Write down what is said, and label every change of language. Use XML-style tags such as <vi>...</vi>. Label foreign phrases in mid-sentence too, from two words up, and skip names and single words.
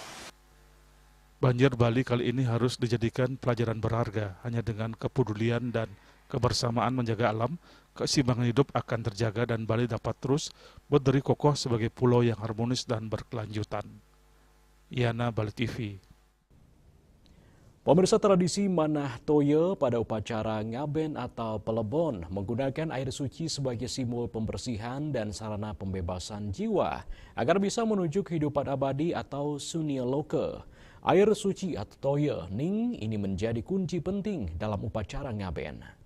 <id>Banjir Bali kali ini harus dijadikan pelajaran berharga. Hanya dengan kepedulian dan kebersamaan menjaga alam, keseimbangan hidup akan terjaga dan Bali dapat terus berdiri kokoh sebagai pulau yang harmonis dan berkelanjutan. Yana, Bali TV. Pemirsa, tradisi Manah Toyo pada upacara ngaben atau pelebon menggunakan air suci sebagai simbol pembersihan dan sarana pembebasan jiwa agar bisa menuju kehidupan abadi atau sunya loka. Air suci atau Toyo Ning ini menjadi kunci penting dalam upacara ngaben.</id>